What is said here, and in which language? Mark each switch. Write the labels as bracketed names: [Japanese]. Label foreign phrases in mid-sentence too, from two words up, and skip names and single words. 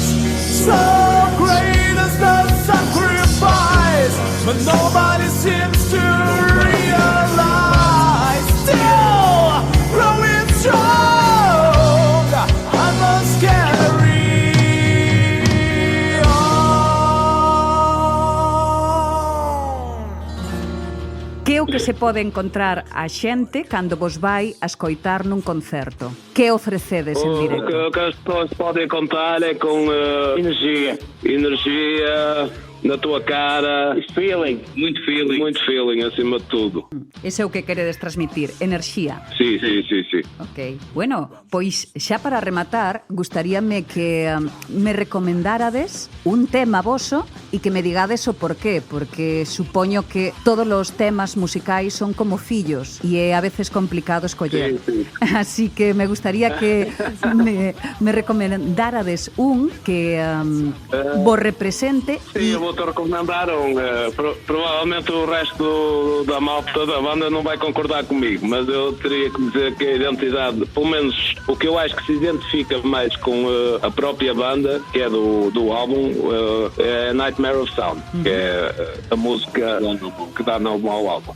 [English] So great is the sacrifice, but nobody seems to realize. Still growing strong, I must carry on. [Galician] Que é o que se pode encontrar a xente cando vos vai a escoitar nun concerto? Que ofrecedes en directo? [Portuguese] O que as pessoas podem contar é com energia na tua cara, muito feeling acima de tudo. [Galician] Ese é o que queredes transmitir, enerxía. Sí. Ok. Bueno, pois xa para rematar, gustaríame que me recomendárades un tema voso e que me digades o porqué, porque supoño que todos os temas musicais son como fillos e é a veces complicado escoller. Sí. Así que me gustaría que me recomendárades un que vos represente. [Portuguese] Sim, eu vou-te recomendar provavelmente o resto da malta da banda não vai concordar comigo, mas eu teria que dizer que a identidade, pelo menos o que eu acho que se identifica mais com a própria banda, que é do álbum, é Nightmare of Sound, que é a música que dá nome ao álbum.